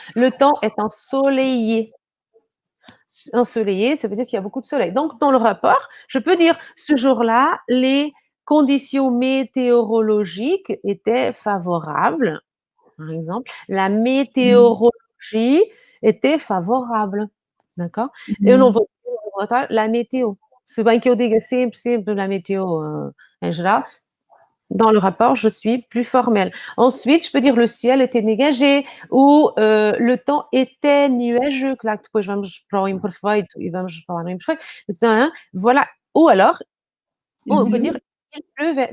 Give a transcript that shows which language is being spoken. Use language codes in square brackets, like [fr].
[fr] Le temps est ensoleillé. Ensoleillé, ça veut dire qu'il y a beaucoup de soleil. Donc, dans le rapport, je peux dire, ce jour-là, les conditions météorologiques étaient favorables. Par exemple, la météorologie était favorable. D'accord? [pt] Eu não vou dizer no relatório [fr] la météo. [pt] Se bem que eu diga sempre [fr] la météo en général, dans le rapport, je suis plus formelle. Ensuite, je peux dire le ciel était dégagé ou le temps était nuageux. [pt] Claro que depois vamos para o imperfeito e vamos falar no imperfeito. Então, voilà. [fr] Ou alors, on peut dire il pleuvait.